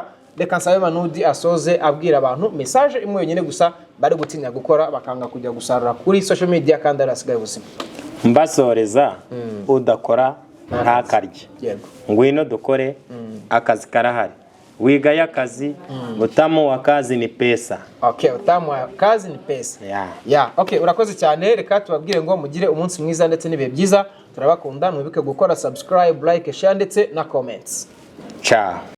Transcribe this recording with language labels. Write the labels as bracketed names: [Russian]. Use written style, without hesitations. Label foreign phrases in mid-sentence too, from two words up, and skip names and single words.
[Kinyarwanda] Reka nsabe Manudi asoze abwira abantu message imwe yonyine gusa bari gutinya gukora bakanga kujya gusarura kuri [English] social media [Kinyarwanda] kandi arasigaye ubuzima. Mbasoreza udakora ntakarye. Yego. Ngwino dukore akazi karahari. Wiga y'akazi, [Swahili] utamu wa kazi ni pesa. Okay, utamu wa kazi ni pesa. [Kinyarwanda] Okay, urakoze cyane. Reka tubabwire ngo mugire umunsi mwiza ndetse n'ibihe byiza. Turabakunda, mwibuke gukora [English] subscribe, like, share [Kinyarwanda] ndetse na comments. [Italian] Ciao.